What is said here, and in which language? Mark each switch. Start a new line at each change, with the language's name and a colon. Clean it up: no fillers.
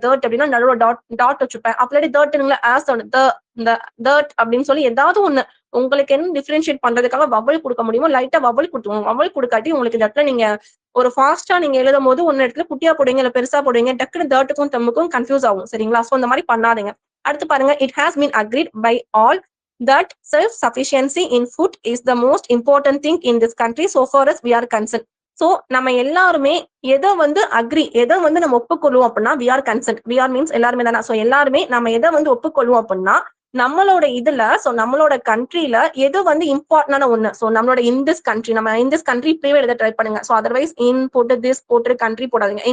Tamil: That அப்படின்னா நடுவுல dot வச்சுப்பேன். அப்படி தட்டுங்களா ஆஸ் இந்த தட் அப்படின்னு சொல்லி ஏதாவது ஒண்ணு உங்களுக்கு என்ன டிஃபரன்ஷியேட் பண்றதுக்காக வவல் கொடுக்க முடியுமோ லைட்டா வவல் கொடுத்துவோம். வவல் கொடுக்காட்டி உங்களுக்கு இந்த இடத்துல நீங்க ஒரு ஃபாஸ்டா நீங்க எழுதும் போது ஒன்னு இடத்துல குட்டியா போடுவீங்க இல்ல பெருசா போடுவீங்க. டக்குனு தட்டுக்கும் தம்முக்கும் கன்ஃபியூஸ் ஆகும். சரிங்களா? சோ இந்த மாதிரி பண்ணாதீங்க. அடுத்து பாருங்க
English: It has been agreed by all that self-sufficiency in food is the most important thing in this country so far as we are concerned.
Tamil: So நம்ம எல்லாருமே எதை வந்து அக்ரி எதை வந்து நம்ம ஒப்புக்கொள்வோம் அப்படின்னா
English: We are consent.
Tamil: We are means எல்லாருமே தானே. சோ எல்லாருமே நம்ம எதை வந்து ஒப்புக்கொள்வோம் அப்படின்னா நம்மளோட இதுல சோ நம்மளோட கண்ட்ரில எது வந்து இம்பார்ட்டன்டான ஒண்ணு. சோ நம்மளோட இந்திஸ் கண்ட்ரி நம்ம இந்திஸ் கண்ட்ரி இப்படியே எழுத ட்ரை பண்ணுங்க. சோ அதர்வைஸ் இன் போட்டு திஸ் போட்டு கண்ட்ரி போடாதீங்க.